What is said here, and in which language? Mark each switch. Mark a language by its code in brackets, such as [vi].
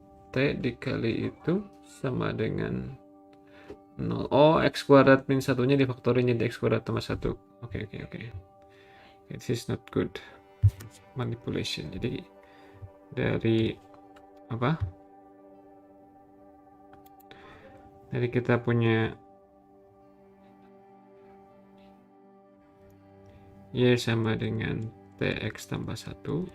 [id] T dikali itu sama dengan 0. Oh, X kuadrat min 1-nya difaktorin jadi X kuadrat tambah 1. Oke. [en] This is not good manipulation. [id] Jadi dari Jadi kita punya Y sama dengan TX tambah 1.